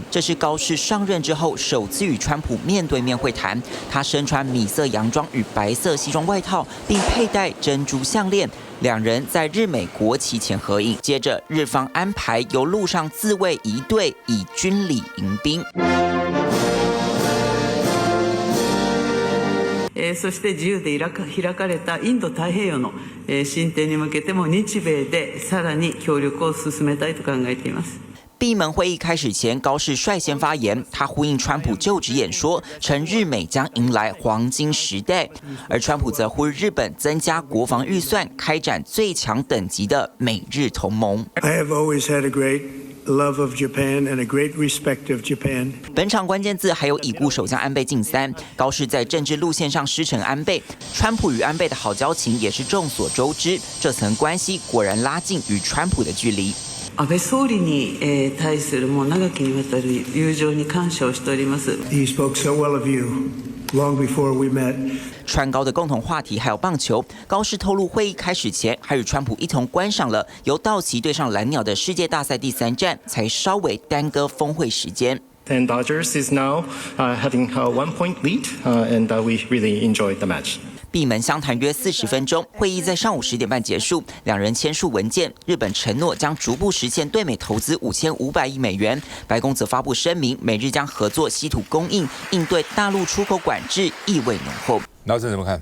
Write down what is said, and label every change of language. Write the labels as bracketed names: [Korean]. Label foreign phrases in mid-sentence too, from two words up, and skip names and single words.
[Chinese] 这是高市上任之后首次与川普面对面会谈。他身穿米色洋装与白色西装外套，并佩戴珍珠项链。2人在日美国旗前合影。接着，日方安排由陆上自卫仪队以军礼迎宾。 [Japanese] そして自由で開かれたインド太平洋の進展に向けても日米でさらに協力を進めたいと考えています。 [Chinese] 闭门会议开始前，高市率先发言，他呼应川普就职演说，称日美将迎来黄金时代。而川普则呼吁日本增加国防预算，开展最强等级的美日同盟。 [English] I have always had a great love of Japan and a great respect of Japan。 [Chinese] 本场关键字还有已故首相安倍晋三。高市在政治路线上师承安倍，川普与安倍的好交情也是众所周知。这层关系果然拉近与川普的距离。 [Japanese] 安倍総理に対するもう長きにわたる友情に感謝をしております。 [English] He spoke so well of you long before we met。 [Chinese] 川高的共同话题还有棒球。高市透露，会议开始前还与川普一同观赏了由道奇对上蓝鸟的世界大赛第3战，才稍微耽搁峰会时间。 [English] And Dodgers is now having a 1-point lead, and we really enjoyed the match. [Chinese] 闭门相谈约40分钟，会议在上午10点半结束，2人签署文件。日本承诺将逐步实现对美投资$5500亿，白宫则发布声明，美日将合作稀土供应，应对大陆出口管制，意味浓厚。老师怎么看？